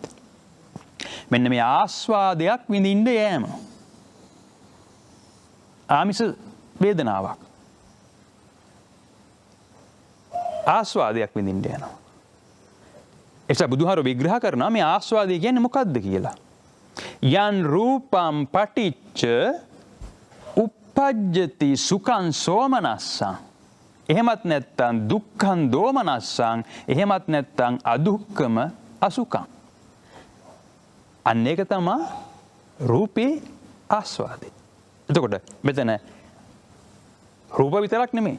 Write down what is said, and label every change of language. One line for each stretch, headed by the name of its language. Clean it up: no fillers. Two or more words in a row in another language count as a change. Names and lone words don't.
Sinhala: මෙන්න මේ ආස්වාදයක් විඳින්න යෑම. ආමිෂ වේදනාවක්. ආස්වාදයක් විඳින්න යනවා. එතකොට බුදුහාර විග්‍රහ කරනවා මේ ආස්වාදය කියන්නේ මොකක්ද කියලා.
Pali: යන් රූපම් පටිච්ච uppajjati සුඛං සෝමනස්සං. එහෙමත් නැත්තම් දුක්ඛං දෝමනස්සං, එහෙමත් නැත්තම් අදුක්ඛම අසුඛං.
Sinhala: අන්න ඒක තමයි රූපේ ආස්වාදේ. එතකොට මෙතන රූප විතරක් නෙමෙයි.